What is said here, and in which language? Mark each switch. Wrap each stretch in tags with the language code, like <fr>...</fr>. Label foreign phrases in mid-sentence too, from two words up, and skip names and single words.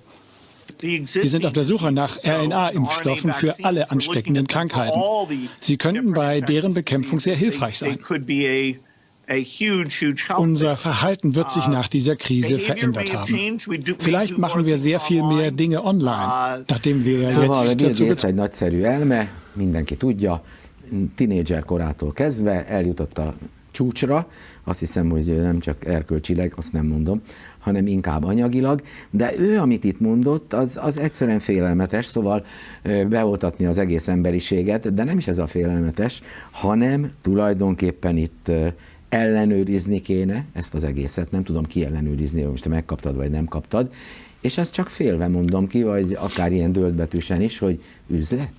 <de>Wir sind auf der Suche nach RNA-Impfstoffen für alle ansteckenden Krankheiten. Sie könnten bei deren Bekämpfung sehr hilfreich sein. Unser Verhalten wird sich nach dieser Krise verändert haben. Vielleicht machen wir sehr viel mehr Dinge online, nachdem wir jetzt dazu</de> <hu>egy nagyszerű elme, mindenki tudja, tinédzser korától kezdve eljutott a csúcsra, azt hiszem, hogy nem csak erkölcsileg, azt nem mondom, hanem inkább anyagilag, de ő, amit itt mondott, az egyszerűen félelmetes, szóval beoltatni az egész emberiséget, de nem is ez a félelmetes, hanem tulajdonképpen itt ellenőrizni kéne ezt az egészet, nem tudom ki ellenőrizni, hogy most te megkaptad vagy nem kaptad, és ezt csak félve mondom ki, vagy akár ilyen döltbetűsen is, hogy üzlet.</hu>